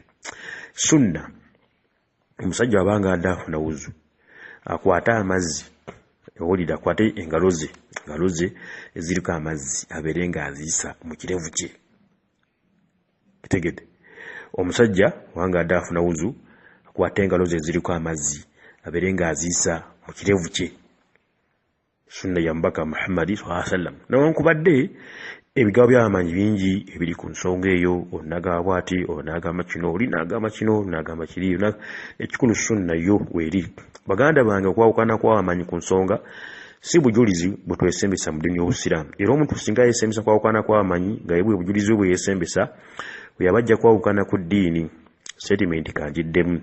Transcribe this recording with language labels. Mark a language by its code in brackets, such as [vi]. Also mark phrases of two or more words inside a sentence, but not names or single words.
[lg] Sunna omusajja wabanga addaafuna wuzu akwate amazzi owulira akwate engalo ze eziriko amazzi abeere ng'aziisa mu kirevu kye. Kitegedde omusajja wabanga addaafuna wuzu akwate engalo ze eziriko amazzi abeere ng'aziisa mu kirevu kye. Sunna ya mubaka Muhammad [ar] صلى الله عليه وسلم. [lg] Newankubadde ebigabo by'abamanyi bingi ebiri ku nsonga eyo onagamba bw'ati onagamba kino oli n'agamba kino n'agamba kiri ekikulu sunna yo weeri. Baganda bange okwawukana kw'abamanyi ku nsonga si bujulizi bwe twesembesa mu ddiini y'Obusiraamu era omuntu singa yeesembesa kwawukana kw'abamanyi nga yebwe bujulizi bwe yeesembesa bwe yabajja kwawukana ku ddiini statement kanjiddemu.